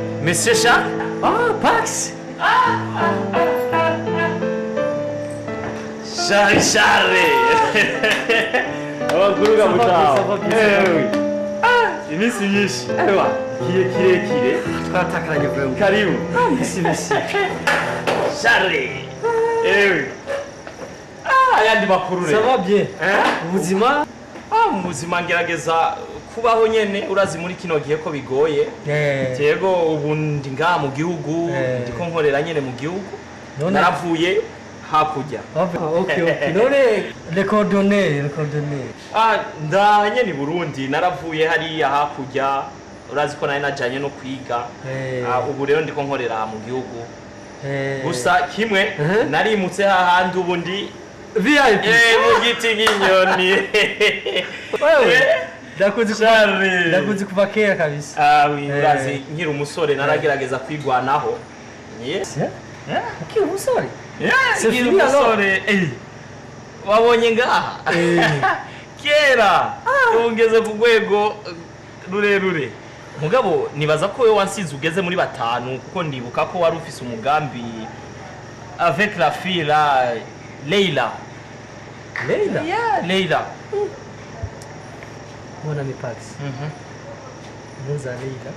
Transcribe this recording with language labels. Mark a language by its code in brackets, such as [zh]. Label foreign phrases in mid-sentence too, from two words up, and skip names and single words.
[fr] Monsieur Charles? Oh, Pax! Charlie! [rn] Oh, kuruga mutao. Iminsi myinshi. Ewa, kirekire. Twatakaranye vraiment. Karibu. Merci. Charlie! Ayandi makuru rero. [fr] Ça va bien. [rn] Ubuzima? Mubuzima ngerageza kubaho nyene urazi muri kino gihe ko bigoye. Tego ubundi nga mu gihugu ndiko nkorera nyene mu gihugu. Naravuye hakurya. Okay. None [fr] le coordonnées. [rn] Ndanye ni Burundi naravuye hariya hakurya urazi ko nari najanye no kwiga. Ubu rero ndiko nkorera mu gihugu. Gusa kimwe narimutse hahandi ubundi VIP. Mu giti nk'inyoni. Wewe ndakuzi kuva kera kabisa. [fr] Oui, [rn] urazi nkiri umusore naragerageza kwigwanaho. [en] Yes. [rn] Ukiri umusore? [fr] C'est fini [rn] umusore. Wabonye ngaha? Kera. Ungeze ku rwego rurerure. Mugabo nibaza ko wewe wansize ugeze muri batanu kuko ndibuka ko wari ufise umugambi [fr] avec la fille là [rn] Leila. Leila? [en] Yeah, Leila. [fr] Mon ami Pax. Muza Leila.